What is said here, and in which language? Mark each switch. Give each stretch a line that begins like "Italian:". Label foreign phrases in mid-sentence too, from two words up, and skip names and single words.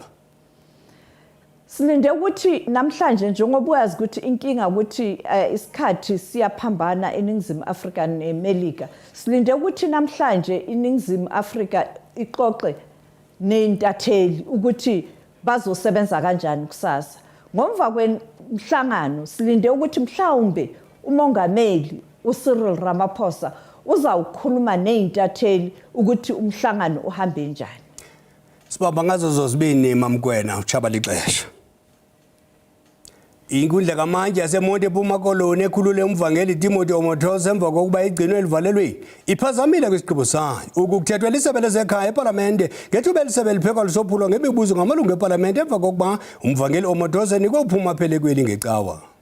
Zulu: Silinde ukuthi namhlanje njengoba uyazi ukuthi inkinga ukuthi isikhathi siyaphambana eNingizimu Afrika neMelika silinde ukuthi namhlanje iNingizimu Afrika ixoxe neintatheli ukuthi bazosebenza kanjani kusasa ngomva kwemhlangano silinde ukuthi mhlawumbe umongameli uCyril Ramaphosa uzawukhuluma neintatheli ukuthi umhlangano uhambe njani.
Xhosa: Sibamba ngazo zozibini mamkwena uchaba lixesha. Inkundla kamanje yaseMonti ePhuma Koloni ekhulule umvangeli Timothy Omotoso emva kokuba igcinwe elivalelweni iphazamile kwisigqibo sayo ukukuthethwa lisebe lezekhaya eParlamente ngethuba elisebe liphekwa lisophulwa ngemibuzo ngamalungu eParlamente emva kokuba umvangeli Omotoso enikwe uphuma phelekweli ngecawa.